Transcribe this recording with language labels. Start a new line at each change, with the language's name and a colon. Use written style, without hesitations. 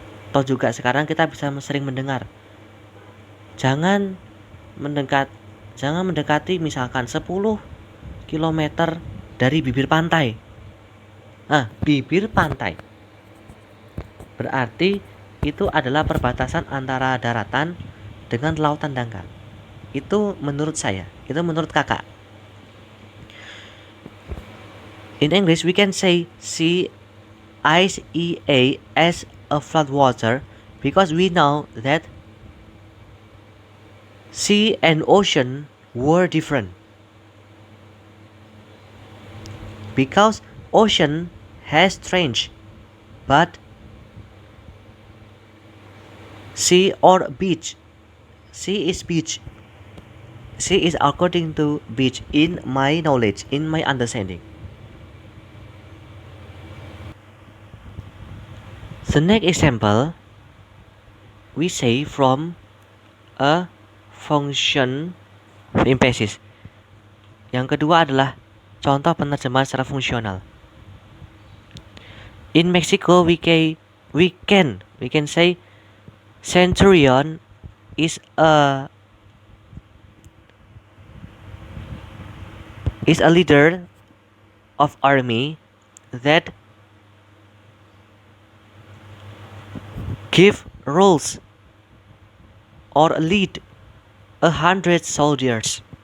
Indonesian: Atau juga sekarang kita bisa sering mendengar, jangan mendekati misalkan 10 km dari bibir pantai. Bibir pantai berarti itu adalah perbatasan antara daratan dengan lautan dangkal. Itu menurut saya, itu menurut kakak.
English: In English, we can say sea, as a flood water, because we know that sea and ocean were different. Because ocean has strange, but sea or beach, sea is beach. Sea is according to beach in my knowledge, in my understanding. The next example, we say from a function emphasis.
Indonesian: Yang kedua adalah contoh penerjemahan secara fungsional.
English: In Mexico, we can say centurion is a leader of army that give rules or lead 100 soldiers.